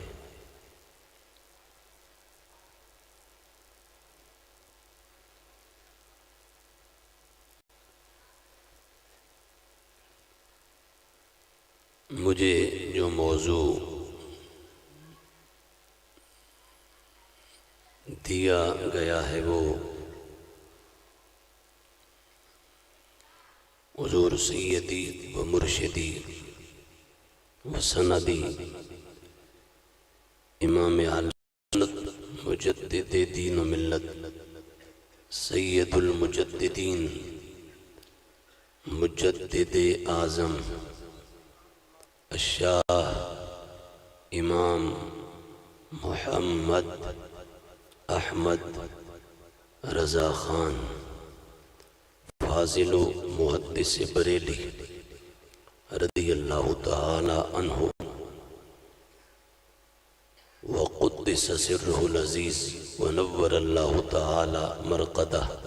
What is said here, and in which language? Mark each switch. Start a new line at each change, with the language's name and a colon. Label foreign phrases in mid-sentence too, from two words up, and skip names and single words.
Urdu: مجھے جو موضوع دیا گیا ہے وہ حضور
Arabic: سیدی و مرشدی و سندی
Urdu: امام اہل سنت مجدد دین و ملت
Arabic: سید المجددین
Urdu: مجدد اعظم الشاہ امام محمد احمد رضا خان فاضل و محدث بریلی
Arabic: رضی اللہ تعالی عنہ وقدس سرہ العزیز ونور اللہ تعالی مرقدہ،